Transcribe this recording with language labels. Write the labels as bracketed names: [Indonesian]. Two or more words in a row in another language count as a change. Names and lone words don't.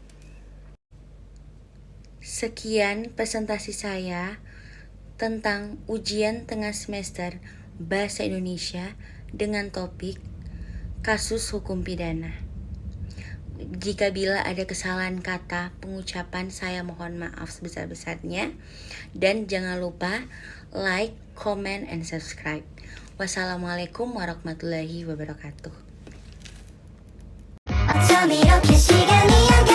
[Indonesian] Sekian presentasi saya tentang ujian tengah semester Bahasa Indonesia dengan topik kasus hukum pidana. Jika bila ada kesalahan kata pengucapan, saya mohon maaf sebesar-besarnya. Dan jangan lupa [English] like, comment, and subscribe. [Arabic] والسلام عليكم ورحمة الله وبركاته. おちょびろ消しが似合う